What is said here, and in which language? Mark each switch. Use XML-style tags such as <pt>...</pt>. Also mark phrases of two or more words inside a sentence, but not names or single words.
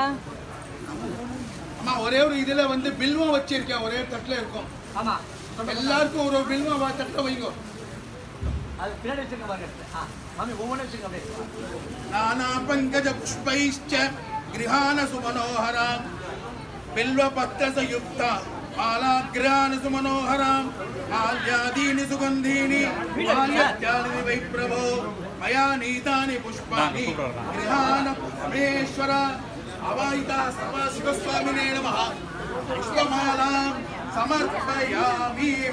<ta>அம்மா ஒரே ஒரு இதுல வந்து பில்வம் வச்சிருக்கேன். ஒரே தட்டுல இருக்கும். ஆமா எல்லாருக்கும் ஒரு பில்வம் தட்டை வைங்க. அது பின்னாடி வச்சிருக்க பாருங்க. மாமி ஒவ்வொன்றும் வச்சிருக்க அப்படியே.</ta> <sa>नाना पङ्कज पुष्पैश्च गृहाण सुमनोहरम् बिल्वपत्रसयुक्ता मालाग्रान् सुमनोहराम् माल्यादीनि सुगन्धीनि माल्यात्यानि वै प्रभो मया नीतानि पुष्पाणि गृहाण परमेश्वर अवाहिता सर्वशिवस्वामिने नमः पुष्पमालां समर्पयामि.</sa>